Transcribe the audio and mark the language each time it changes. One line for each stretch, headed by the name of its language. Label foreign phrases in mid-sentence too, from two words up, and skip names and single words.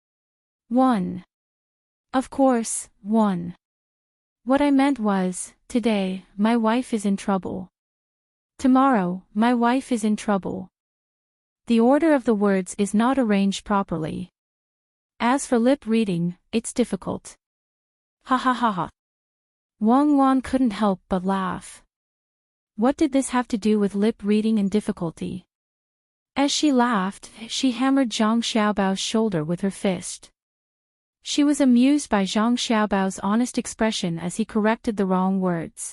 English: One. Of course, one. What I meant was, today, my wife is in trouble. Tomorrow, my wife is in trouble. The order of the words is not arranged properly. As for lip reading, it's difficult. Ha ha ha ha. Wang Wan couldn't help but laugh. What did this have to do with lip reading and difficulty? As she laughed, she hammered Zhang Xiaobao's shoulder with her fist. She was amused by Zhang Xiaobao's honest expression as he corrected the wrong words.